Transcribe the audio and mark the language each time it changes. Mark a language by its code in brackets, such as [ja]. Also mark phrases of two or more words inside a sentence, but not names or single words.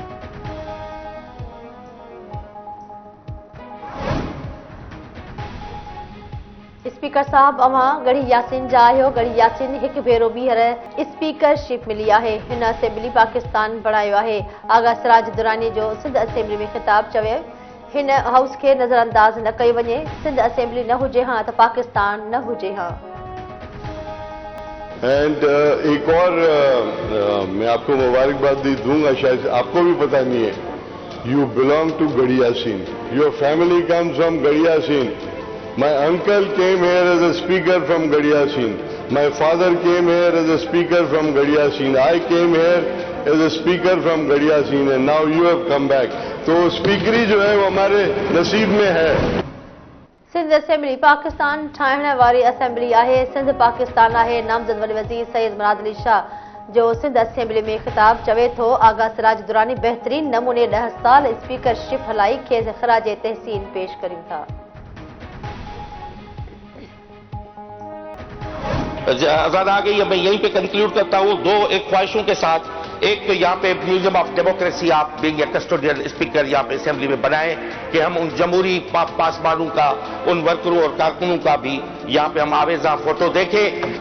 [sd] स्पीकर साहब अवां गढ़ी यासीन जा आहियो। गढ़ी यासीन हिकु भेरो ॿीहर स्पीकरशिप मिली आहे। हिन असेंबली पाकिस्तान बणायो आहे। आगा सिराज दुरानी जो सिंध असेंबली में ख़िताब चयो हिन हाउस खे नज़रअंदाज़ न कयो वञे। सिंध असेंबली न हुजे हां त पाकिस्तान न हुजे हां। [ur] اینڈ ایک اور میں آپ کو مبارکباد دوں گا، شاید آپ کو بھی پتا نہیں ہے. [en] You belong to Garhi Yasin, your family comes from Garhi Yasin. My uncle came here as a speaker from Garhi Yasin. My father came here as a speaker from Garhi Yasin. I came here as a speaker from Garhi Yasin, and now you have come back. [ur] تو اسپیکری جو ہے وہ ہمارے نصیب میں ہے. [sd] सिंध असेंबली पाकिस्तान ठाहिण वारी असेंबली आहे। सिंध पाकिस्तान आहे। नामज़द वॾे वज़ीर सैयद मुराद अली शाह जो सिंध असेंबली में ख़िताब चवे थो आगा सिराज दुरानी बहितरीन नमूने 10 साल स्पीकरशिप हलाई खेसि ख़राज तहसीन पेश करियूं था। [ur] آزاد آ گئی ہے. میں یہیں پہ کنکلوڈ کرتا ہوں ایک خواہشوں کے ساتھ۔ ایک تو یہاں پہ [en] museum of democracy [ur] آپ [en] being a custodial speaker [ur] یہاں پہ اسمبلی میں بنائے کہ ہم ان جمہوری پاسبانوں کا، ان ورکروں اور کارکنوں کا بھی یہاں پہ ہم آویزاں فوٹو دیکھیں.